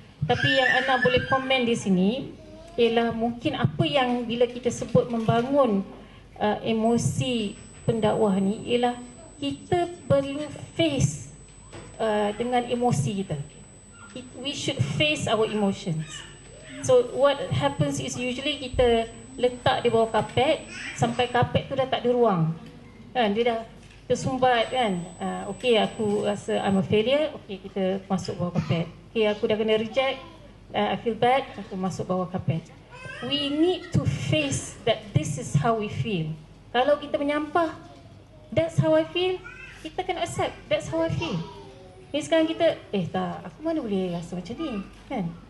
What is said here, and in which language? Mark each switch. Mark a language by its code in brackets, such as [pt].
[ms] Tapi yang Ana boleh komen di sini ialah mungkin apa yang bila kita sebut membangun emosi pendakwah ni ialah kita perlu face dengan emosi kita. [en] We should face our emotions. So what happens is usually [ms] kita letak di bawah kapet sampai kapet tu dah tak ada ruang. Kan dia dah tersumbat kan. Okey aku rasa [en] I'm a failure, [ms] okey kita masuk bawah kapet. Okey aku dah kena reject, [en] I feel bad, [ms] aku masuk bawah kapet. [en] We need to face that this is how we feel. [ms] Kalau kita menyampah, [en] that's how I feel, [ms] kita kena [en] accept that's how I feel. [ms] Ni sekarang kita tak, aku mana boleh rasa macam ni kan.